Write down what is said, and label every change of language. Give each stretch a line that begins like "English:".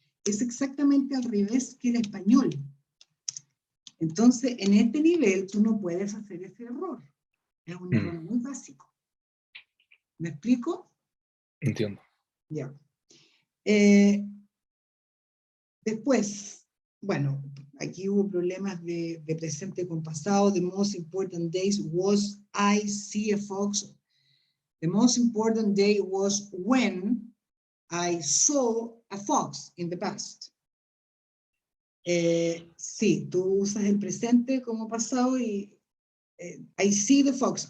Spanish: Es exactamente al revés que el español. Entonces, en este nivel, tú no puedes hacer ese error. Es un error muy básico. ¿Me explico? Entiendo. Ya. Después, bueno, aquí hubo problemas de presente con pasado.
English: The most important days was I see a fox. The most important day was when I saw a fox in the past.
Spanish: Sí, tú usas el presente como pasado y
English: I see the fox.